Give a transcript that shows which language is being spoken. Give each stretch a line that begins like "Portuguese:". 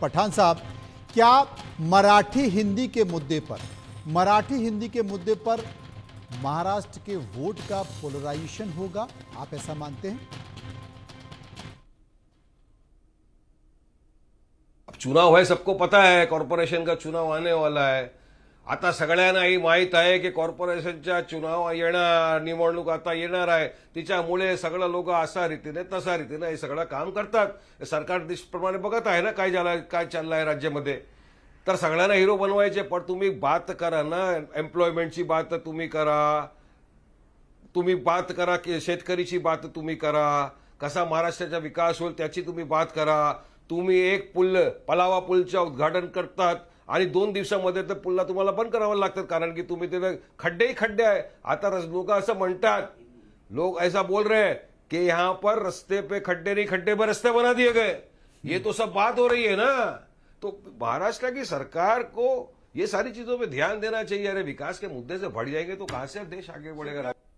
Hindi: पठान साहब, क्या मराठी हिंदी के मुद्दे पर महाराष्ट्र के वोट का पोलराइजेशन होगा, आप ऐसा मानते हैं? अब चुनाव है, सबको पता है कॉर्पोरेशन का चुनाव आने वाला आहे.
Marathi: आता सगळ्यांनाही माहीत आहे की कॉर्पोरेशनच्या चुनाव येणार, निवडणूक आता येणार आहे. तिच्यामुळे सगळं लोक असा रीतीने तसा रीतीने हे सगळं काम करतात. सरकार दिशप्रमाणे बघत आहे ना काय चाललं आहे राज्यामध्ये. तर सगळ्यांना हिरो बनवायचे, पण तुम्ही बात करा ना, एम्प्लॉयमेंटची बात तुम्ही करा, की शेतकरीची बात तुम्ही करा, कसा महाराष्ट्राचा विकास होईल त्याची तुम्ही बात करा. तुम्ही एक पलावा पुलचं उद्घाटन करतात आणि 2 दिवसामध्ये तर पुलला तुम्हाला बंद करावं लागतं, कारण की तुम्ही ते खड्डे आहे. आता लोक असं म्हणतात,
Hindi: लोग ऐसा बोल रहे हैं कि यहाँ पर रस्ते पे खड्डे नहीं, खड्डे पर रस्ते बना दिए गए. ये तो सब बात हो रही है ना. तो महाराष्ट्र की सरकार को ये सारी चीजों पे ध्यान देना चाहिए. अरे विकास के मुद्दे से बढ़ जाएंगे तो कहां से देश आगे बढ़ेगा.